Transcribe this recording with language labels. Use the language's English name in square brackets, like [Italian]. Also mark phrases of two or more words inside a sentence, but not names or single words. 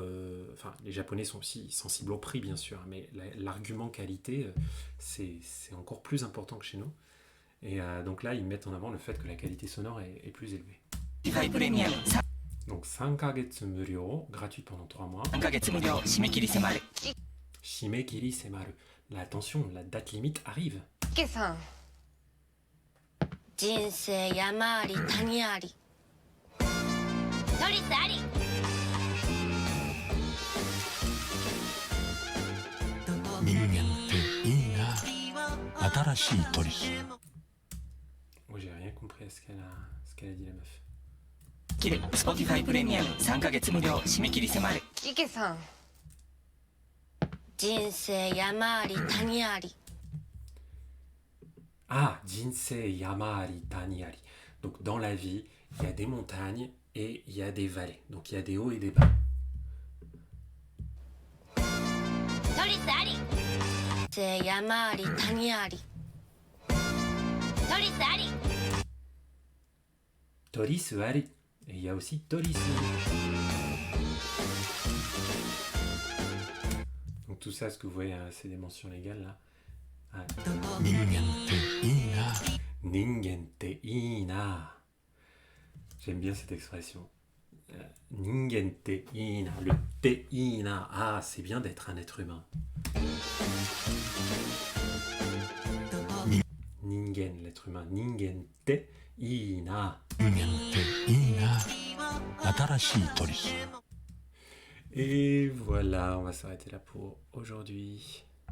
[French] Enfin, les Japonais sont aussi sensibles au prix, bien sûr, mais l'argument qualité, c'est encore plus important que chez nous. Et donc là, ils mettent en avant le fait que la qualité sonore est plus élevée. [Japanese] プレミアム [French] Donc [Japanese] 3ヶ月無料, [French] gratuit pendant 3 mois. [Japanese] 3 ヶ月無料、締め切り迫る。締め切り迫る. [French] Là, attention, la date limite arrive. [Japanese] 池さん。人生山あり谷ありトリスあり人間っていいな。新しいトリス。 [French] Moi, j'ai rien compris à ce qu'elle a dit, la meuf. [Japanese] 切る Spotify プレミアム3ヶ月無料、締め切り迫る。池さん。人生山あり谷あり Ah, 人生山あり谷あり. [French] Donc dans la vie, il y a des montagnes et il y a des vallées. Donc il y a des hauts et des bas. [Japanese] トリスあり人生山あり谷ありトリスありトリスあり. [French] Et il y a aussi torisu. Donc tout ça, ce que vous voyez, c'est des mentions légales là. Ah. [Japanese] 人間っていいな。人間っていいな. [French] J'aime bien cette expression. [Japanese] 人間っていいな. Le っていいな. [French] Ah, c'est bien d'être un être humain. Ningen, l'être humain. [Japanese] 人間っていいな. 人間っていいな。新しいトリス。 [French] Et voilà, on va s'arrêter là pour aujourd'hui.